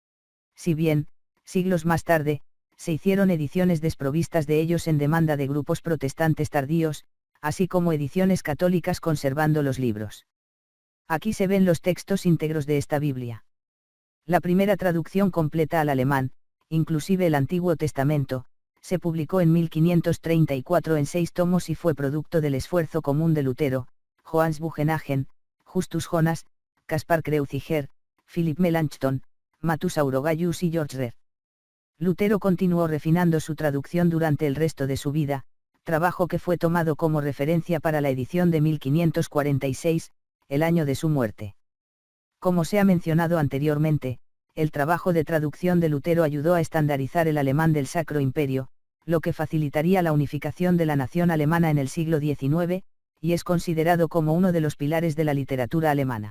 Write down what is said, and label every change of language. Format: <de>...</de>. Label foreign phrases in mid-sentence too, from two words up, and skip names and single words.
<es>Si bien, siglos más tarde, se hicieron ediciones desprovistas de ellos en demanda de grupos protestantes tardíos, así como ediciones católicas conservando los libros. Aquí se ven los textos íntegros de esta Biblia. La primera traducción completa al alemán, inclusive el Antiguo Testamento, se publicó en 1534 en 6 tomos y fue producto del esfuerzo común de Lutero, Johannes Bugenhagen, Justus Jonas, Caspar Kreuziger, Philipp Melanchthon, Matthias Aurogaius y George Rehr. Lutero continuó refinando su traducción durante el resto de su vida, trabajo que fue tomado como referencia para la edición de 1546, el año de su muerte. Como se ha mencionado anteriormente, el trabajo de traducción de Lutero ayudó a estandarizar el alemán del Sacro Imperio, lo que facilitaría la unificación de la nación alemana en el siglo XIX, y es considerado como uno de los pilares de la literatura alemana.</es>